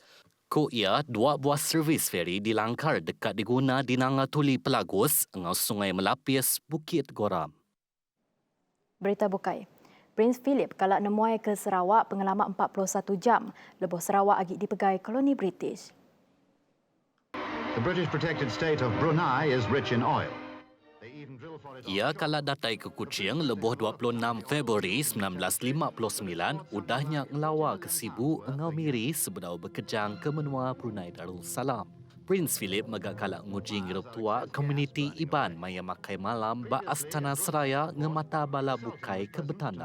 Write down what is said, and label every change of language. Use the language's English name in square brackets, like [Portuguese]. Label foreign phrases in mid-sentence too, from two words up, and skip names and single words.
[Iban] Ko ia, dua buah servis feri dilangkar dekat diguna di Nangatuli Pelagus, engau Sungai Melapis, Bukit Goram. Berita bukai. Prince Philip kalak nemuai ke Sarawak pengalaman 41 jam, lebuh Sarawak agi dipegai koloni British. [English] The British protected state of Brunei is rich in oil. [Iban] Ia kala datai ke Kuching lebuh 26 Februari 1959 udahnya ngelawa ke Sibu engau miri sebedau berkejang ke menua Brunei Darussalam. Prince Philip megak kalak nguji ngirup tua komuniti Iban maya makai malam ba Astana Seraya ngemata bala bukai ke betanda.